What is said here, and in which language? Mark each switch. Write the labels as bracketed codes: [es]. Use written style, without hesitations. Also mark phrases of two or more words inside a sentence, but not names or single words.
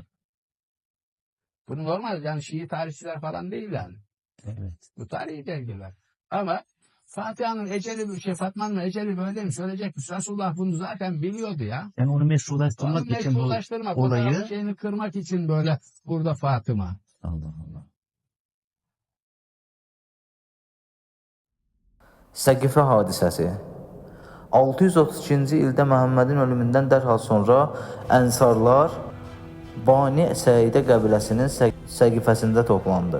[tr] Bu normal, yani Şii tarihçiler falan değil yani. Evet. Bu tarihi belgeler. Ama Fatiha'nın eceli, Fatma'nın eceli böyleymiş, ölecekmiş. Resulullah bunu zaten biliyordu ya. Yani onu meşrulaştırmak Onu için bu meşrulaştırmak, olayı... o şeyini kırmak için böyle burada Fatıma. Allah Allah. [az] Səqifə hadisəsi. 632-ci ildə Məhəmmədin ölümündən dərhal sonra Ənsarlar Bani Səidə qəbiləsinin səqifəsində toplandı.